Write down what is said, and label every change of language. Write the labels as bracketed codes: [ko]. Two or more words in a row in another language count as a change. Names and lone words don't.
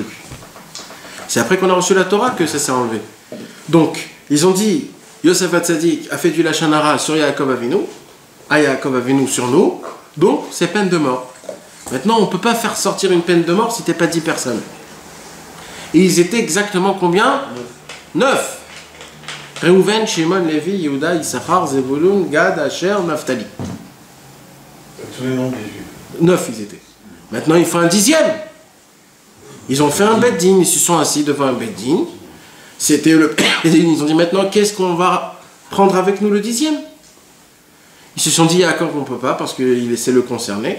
[fr] C'est après qu'on a reçu la Torah que ça s'est enlevé. Donc, ils ont dit, Yosef Hatzadik a fait du [he] לשון הרע [fr] sur Yaakov Avinu, à Yaakov Avinu sur nous, donc c'est peine de mort. Maintenant, on ne peut pas faire sortir une peine de mort si t'es pas 10 personnes. Et ils étaient exactement combien? 9. Reuven, Shimon, Lévi, Yehuda, Issachar, Zebulun, Gad, Asher, Naphtali. Tous les noms des Juifs. 9 ils étaient. Maintenant, il faut un 10e. Ils ont fait un beddin, ils se sont assis devant un beddin. C'était le... Ils ont dit maintenant, qu'est-ce qu'on va prendre avec nous le 10e? Ils se sont dit, Yaakov, on ne peut pas, parce que c'est le concerné.